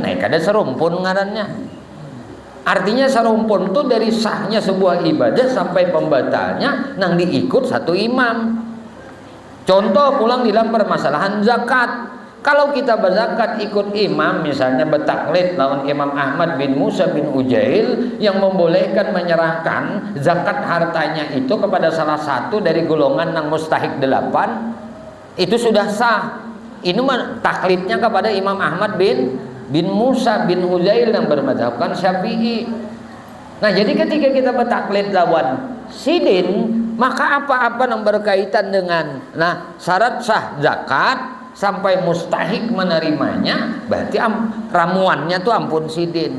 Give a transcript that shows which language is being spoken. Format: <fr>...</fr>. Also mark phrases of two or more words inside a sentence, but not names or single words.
<bjn>Nah, kada serumpun ngarannya. Artinya serumpun itu dari sahnya sebuah ibadah sampai pembatalnya nang diikut satu imam. Contoh pulang dalam permasalahan zakat.</bjn> <id>Kalau kita berzakat ikut imam, misalnya bertaklid lawan Imam Ahmad bin Musa bin Ujail yang membolehkan menyerahkan zakat hartanya itu kepada salah satu dari golongan yang mustahik 8, itu sudah sah. Ini taklidnya kepada Imam Ahmad bin Musa bin Ujail yang bermadzhabkan Syafi'i.</id> <bjn>Nah, jadi ketika kita bertaklid lawan sidin, maka apa-apa yang berkaitan dengan syarat sah zakat sampai mustahik menerimanya, berarti ramuannya tuh ampun sidin.</bjn>